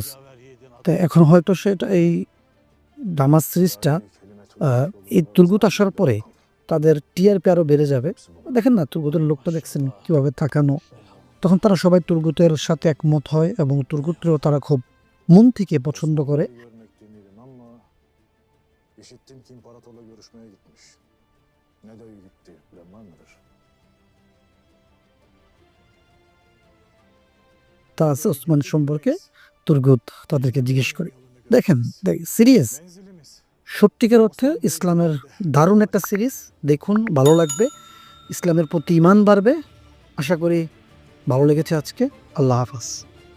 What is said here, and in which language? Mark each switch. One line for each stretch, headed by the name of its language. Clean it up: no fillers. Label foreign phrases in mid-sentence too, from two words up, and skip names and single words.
Bangla: তা এখন হয়তো সেটা এই ড্রামা সিরিজটা এই তুর্গুত আসার পরে তাদের টিআরপি আরও বেড়ে যাবে। দেখেন না, তুর্গুতের লোকটা দেখছেন কীভাবে থাকানো। তখন তারা সবাই তুর্গুতের সাথে একমত হয় এবং তুর্গুতরেও তারা খুব মন থেকে পছন্দ করে।
Turkish: İşittim ki imparatorla görüşmeye gitmiş. Ne de iyi gitti, bilen var mıdır?
Bangla: কথা আছে ওসমান সম্পর্কে তুর্গুত তাদেরকে জিজ্ঞেস করি। দেখেন সিরিয়াস,
Turkish: Menzilimiz.
Bangla: সত্যিকার অর্থে ইসলামের দারুণ একটা সিরিজ, দেখুন ভালো লাগবে, ইসলামের প্রতি ঈমান বাড়বে। আশা করি ভালো লেগেছে আজকে।
Arabic: الله حافظ.